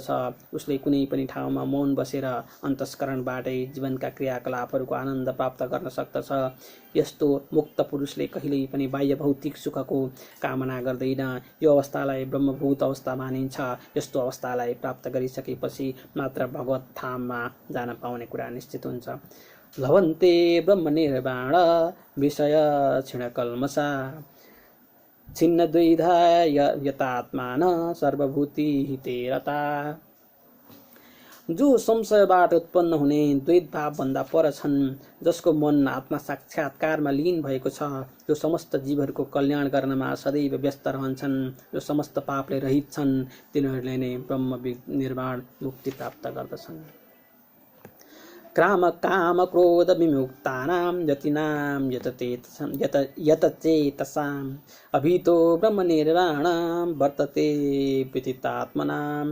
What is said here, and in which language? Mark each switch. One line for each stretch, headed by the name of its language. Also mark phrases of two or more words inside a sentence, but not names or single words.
Nepali: उसले कुनै पनि ठाउँमा मौन बसेर अन्तस्करणबाटै जीवनका क्रियाकलापहरूको आनन्द प्राप्त गर्न सक्दछ। यस्तो मुक्त पुरुषले कहिल्यै पनि बाह्य भौतिक सुखको कामना गर्दैन। यो अवस्थालाई ब्रह्मभूत अवस्था मानिन्छ। यस्तो अवस्थालाई प्राप्त गरिसकेपछि मात्र भगवत धाममा जान पाउने कुरा निश्चित हुन्छ।
Sanskrit: लभन्ते ब्रह्मनिर्वाण विषय क्षीणकल्मषा छिन्न द्वैधा यतात्मान सर्वभूति हिते रता।
Nepali: जो संशयबाट उत्पन्न हुने द्वैत भावभन्दा पर छन्, जसको मन आत्मा साक्षात्कारमा लीन भएको छ, जो समस्त जीवहरूको कल्याण गर्नमा सदैव व्यस्त रहन्छन्, जो समस्त पापले रहित छन्, तिनीहरूले नै ब्रह्म निर्वाण मुक्ति प्राप्त गर्दछन्।
Sanskrit: काम क्रोध विमुक्तानां यतिनां यतचेतसाम् अभितो ब्रह्म निर्वाणं वर्तते विदितात्मनाम्।